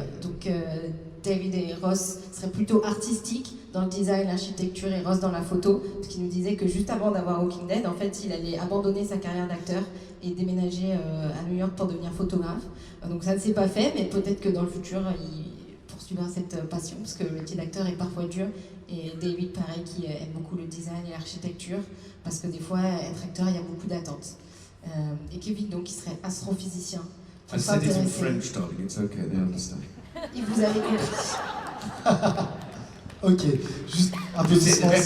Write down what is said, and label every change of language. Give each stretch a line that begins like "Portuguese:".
French: donc David et Ross seraient plutôt artistiques dans le design, l'architecture, et Ross dans la photo, parce qu'il nous disait que juste avant d'avoir Walking Dead, en fait, il allait abandonner sa carrière d'acteur et déménager à New York pour devenir photographe. Donc ça ne s'est pas fait, mais peut-être que dans le futur, il poursuivra cette passion, parce que le métier d'acteur est parfois dur. Et David, pareil, qui aime beaucoup le design et l'architecture, parce que des fois, être acteur, il y a beaucoup d'attentes. Et Kevin, donc, il serait astrophysicien.
English: I said it in French, darling, it's okay, they understand.
French: Et vous avez compris. Ok, juste un peu de silence.